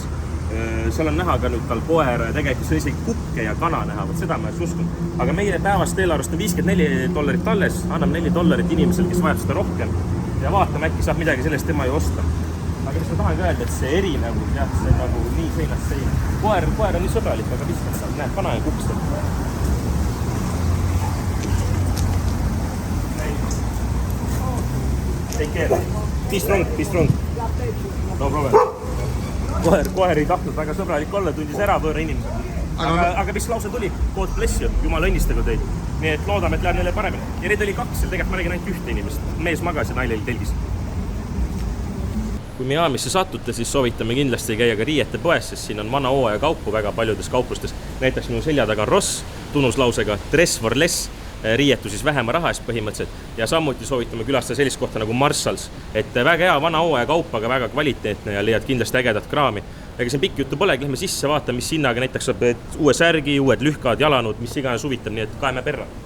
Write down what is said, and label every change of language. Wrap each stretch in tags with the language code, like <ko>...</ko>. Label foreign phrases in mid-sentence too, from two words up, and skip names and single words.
<et>Seal on näha ka nüüd tal koer, tegelikult see on isegi kukke ja kana näha, võt seda ma ei uskunud. Aga meie päevast eelarvest on $54 alles, annab $4 inimesel, kes vajab seda rohkem ja vaatame, äkki saab midagi sellest tema ju osta. Aga mis ma tahan öelda, et see erinevus, jah, see on nagu nii seinast seina. Koer on nii sõbralik, aga viskab seda, näed, kana ja kukstab.</et> <en>Take care. Be strong. No problem.</en> <et>Koer ei tahtnud väga sõbralik olla, tundis ära võõra inimesega. Aga mis lause tuli?</et> <en>God bless you,</en> <et>jumal õnnistagu teid. Nii et loodame, et läheb neile paremini. Ja need oli 2, tegelikult ma nägin ainult ühte inimest. Mees magas ja naine oli telgis. Kui Miamisse satute, siis soovitame kindlasti käia ka riiete poes, sest siin on vana hooaja kaupu väga paljudes kauplustes. Näiteks minu selja taga on Ross tunnuslausega</et> <en>dress for less.</en> <et>Riietu siis vähema raha eest põhimõtteliselt ja samuti soovitame külastada sellist kohta nagu Marshalls, et väga hea vana hooaja kaup, aga väga kvaliteetne ja leiad kindlasti ägedat kraami. Ega siin pikk juttu polegi, lähme sisse, vaata, mis hinnaga näiteks saab uue särgi, uued lühkad, jalanud, mis iganes huvitab, nii et kaeme perra.</et>